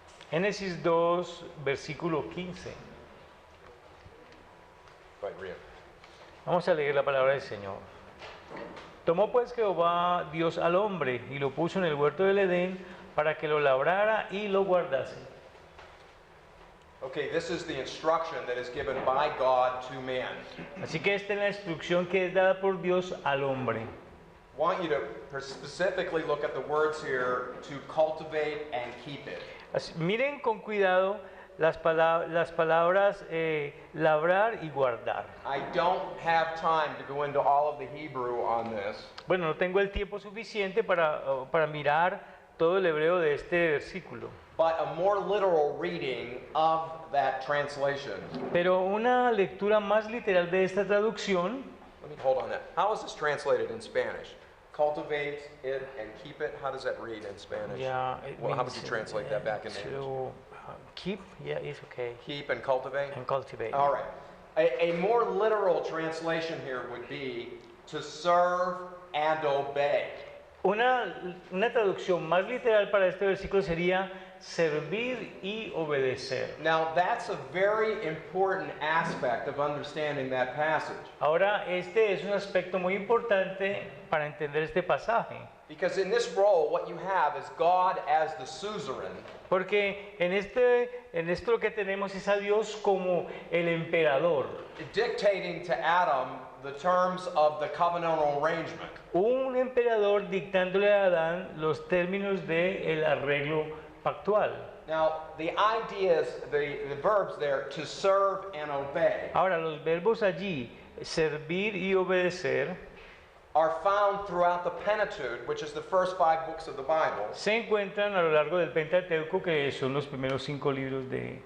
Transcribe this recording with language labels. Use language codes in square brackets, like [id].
[es] Génesis 2, versículo 15. [en] Right, Ria. [es] Vamos a leer la palabra del Señor. Tomó pues Jehová Dios al hombre y lo puso en el huerto del Edén para que lo labrara y lo guardase. [en] Okay, this is the instruction that is given by God to man. [es] Así que esta es la instrucción que es dada por Dios al hombre. [en] I want you to specifically look at the words here, to cultivate and keep it. [es] Miren con cuidado las palabras labrar y guardar. [en] I don't have time to go into all of the Hebrew on this. [es] Bueno, no tengo el tiempo suficiente para mirar todo el hebreo de este versículo. [en] But a more literal reading of that translation. [es] Pero una lectura más literal de esta traducción. [en] Let me hold on that. How is this translated in Spanish? Cultivate it and keep it. How does that read in Spanish? Yeah, Well, how would you translate that back in English? Keep, yeah, it's okay. Keep and cultivate? And cultivate. All right. A more literal translation here would be to serve and obey. [es] Una traducción más literal para este versículo sería servir y obedecer. [en] Now, that's a very important aspect of understanding that passage. [es] Ahora, este es un aspecto muy importante para entender este pasaje. [en] Because in this role, what you have is God as the suzerain. [es] Porque en esto lo que tenemos es a Dios como el emperador. [en] Dictating to Adam the terms of the covenantal arrangement. [es] Un emperador dictándole a Adán los términos del arreglo pactual. [en] Now, the ideas, the verbs there, to serve and obey, [es] Ahora, los verbos allí, servir y obedecer, [en] are found throughout the Pentateuch, which is the first 5 books of the Bible. [es] se encuentran a lo largo del Pentateuco, que son los primeros 5 libros de...